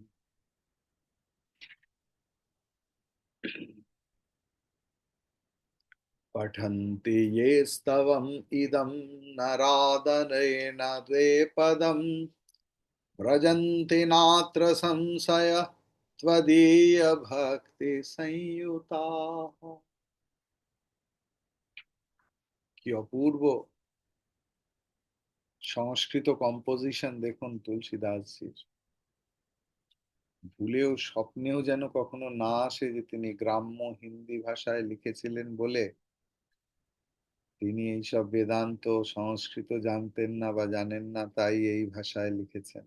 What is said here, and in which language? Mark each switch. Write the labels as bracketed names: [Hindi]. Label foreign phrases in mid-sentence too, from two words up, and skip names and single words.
[Sanskrit] पठन्ति ये स्तवम् इदं नरादनेन द्विपदम् व्रजन्ति नात्र संशय त्वदीय भक्ति संयुताः। [Bangla] কি অপূর্ব সংস্কৃত কম্পোজিশন দেখুন তুলসীদাসজির। ভুলেও স্বপ্নেও যেন কখনো না আসে যে তিনি গ্রাম্য হিন্দি ভাষায় লিখেছিলেন বলে তিনি এইসব বেদান্ত সংস্কৃত জানতেন না বা জানেন না, তাই এই ভাষায় লিখেছেন।